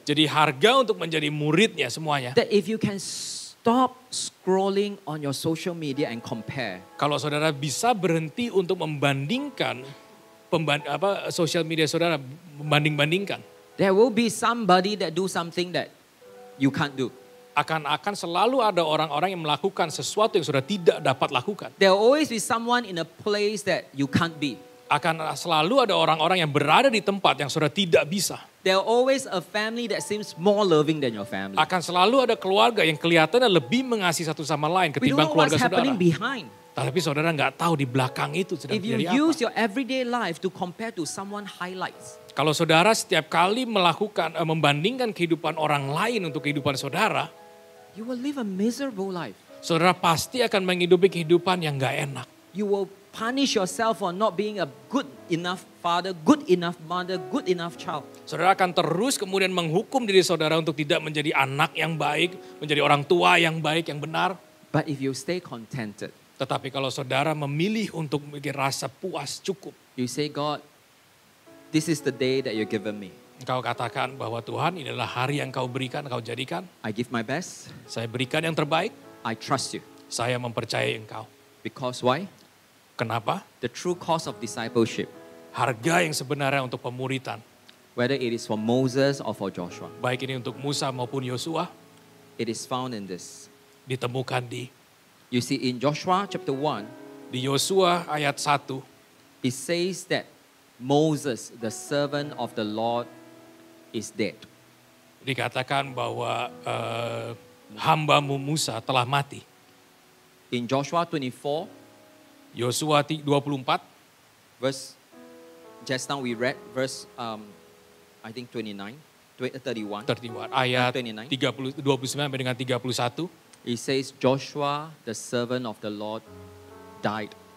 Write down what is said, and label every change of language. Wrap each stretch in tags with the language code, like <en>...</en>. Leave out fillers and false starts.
<id>Jadi harga untuk menjadi muridnya semuanya.</id> <en>that if you can stop scrolling on your social media and compare,</en> <id>Kalau saudara bisa berhenti untuk membandingkan sosial media saudara, membanding-bandingkan.</id> <en>there will be somebody that do something that you can't do.</en> <id>Akan selalu ada orang-orang yang melakukan sesuatu yang sudah tidak dapat lakukan.</id> <en>There will always be someone in a place that you can't be.</en> <id>Akan selalu ada orang-orang yang berada di tempat yang sudah tidak bisa.</id> <en>There will always a family that seems more loving than your family.</en> <id>Akan selalu ada keluarga yang kelihatannya lebih mengasihi satu sama lain</id> <en>We don't</en> <id>ketimbang</id> <en>know what's</en> <id>keluarga saudara.</id> <en>happening behind.</en> <id>Tapi saudara nggak tahu di belakang itu sedang</id> <en>If you</en> <id>terjadi</id> <en>use</en> <id>apa.</id> <en>your everyday life to compare to someone highlights,</en> <id>Kalau saudara setiap kali membandingkan kehidupan orang lain untuk kehidupan saudara,</id> <en>you will live a miserable life.</en> <id>saudara pasti akan menghidupi kehidupan yang nggak enak.</id> <en>You will punish yourself for not being a good enough father, good enough mother, good enough child.</en> <id>Saudara akan terus kemudian menghukum diri saudara untuk tidak menjadi anak yang baik, menjadi orang tua yang baik, yang benar.</id> <en>But if you stay contented,</en> <id>Tetapi kalau saudara memilih untuk memiliki rasa puas cukup,</id> <en>you say, God, this is the day that you've given me.</en> <id>engkau katakan bahwa Tuhan inilah hari yang kau berikan, kau jadikan.</id> <en>I give my best.</en> <id>Saya berikan yang terbaik,</id> <en>I trust you.</en> <id>saya mempercayai engkau.</id> <en>Because why?</en> <id>Kenapa?</id> <en>The true cost of discipleship,</en> <id>Harga yang sebenarnya untuk pemuritan,</id> <en>whether it is for Moses or for Joshua,</en> <id>baik ini untuk Musa maupun Yosua,</id> <en>it is found in this.</en> <id>ditemukan di</id> <en>You see, in Joshua chapter 1,</en> <id>Yosua ayat 1,</id> <en>it says that Moses, the servant of the Lord, is dead.</en> <id>dikatakan bahwa hambamu Musa telah mati.</id> <en>In Joshua 24,</en> <id>Yosua 24,</id> <en>verse, just now we read verse, I think 31.</en> <id>31 ayat 29. 29 sampai dengan 31.</id> <en>It says, Joshua, the servant of the Lord, died.</en>